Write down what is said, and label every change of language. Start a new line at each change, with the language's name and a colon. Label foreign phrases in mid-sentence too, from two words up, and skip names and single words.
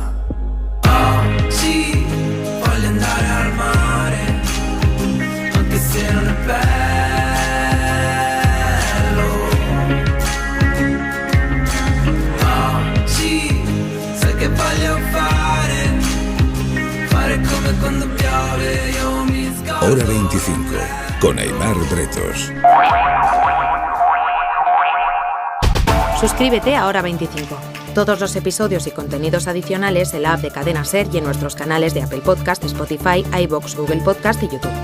Italian: Oggi voglio andare al mare, anche se non è bello. Oggi sai che voglio fare come quando piove, io mi scordo.
Spanish: Hora 25, con Aimar Bretos. Suscríbete a Hora 25. Todos los episodios y contenidos adicionales en la app de Cadena SER y en nuestros canales de Apple Podcast, Spotify, iVoox, Google Podcast y YouTube.